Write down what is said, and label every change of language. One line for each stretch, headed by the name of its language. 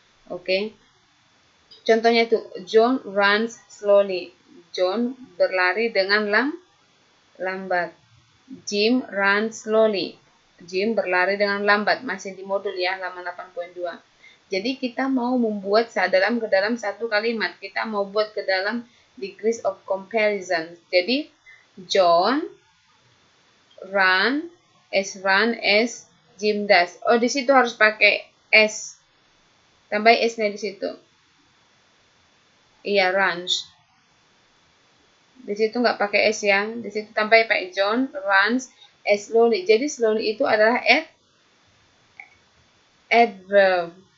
Indonesian: Oke. Contohnya itu
English: John runs slowly.
Indonesian: John berlari dengan lambat.
English: Jim runs slowly.
Indonesian: Jim berlari dengan lambat. Masih di modul ya, halaman 8.2. Jadi kita mau membuat ke dalam satu kalimat. Kita mau buat ke dalam degrees of comparison. Jadi
English: John run as Jim does.
Indonesian: Oh, di situ harus pakai s. Tambah s-nya di situ. Iya, runs. Di situ nggak pakai s ya. Di situ tambah pakai
English: John runs as slowly.
Indonesian: Jadi slowly itu adalah adverb.